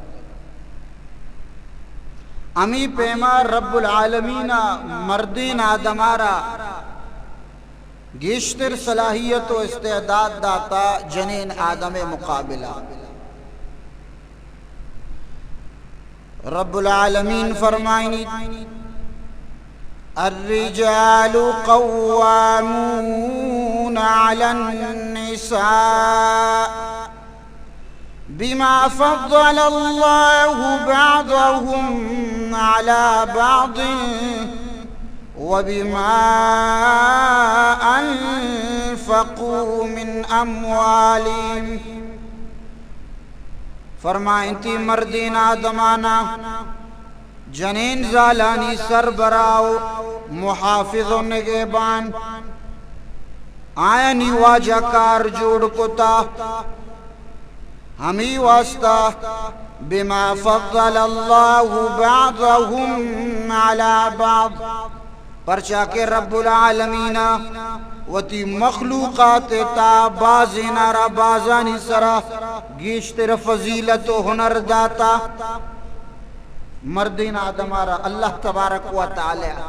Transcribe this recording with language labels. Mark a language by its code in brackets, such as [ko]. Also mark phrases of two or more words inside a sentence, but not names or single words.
[bal] امی پیما [ar] رب العالمین [bal] مردین آدمارا گیشتر صلاحیت و استعداد داتا جنین آدم مقابلہ۔ [ar] رب العالمین فرمائنی الرجال قوامون علی النساء بما فضل اللہ بعضهم على بعض وبما انفقوا من اموالهم۔ [bal] فرمائیں تی مردین آدمانا جنین زالانی سربراو محافظ و نگہبان آئینی واجہ کار جوڑ کتا ہمی واسطہ [ar] بما فضل اللہ بعضهم على بعض، [bal] پرچا کہ [ar] رب العالمین [bal] وتی مخلوقات تا بازی نارا بازانی سرا گیشتر فضیلت و ہنر داتا مردین آدمارا [ar] اللہ تبارک و تعالی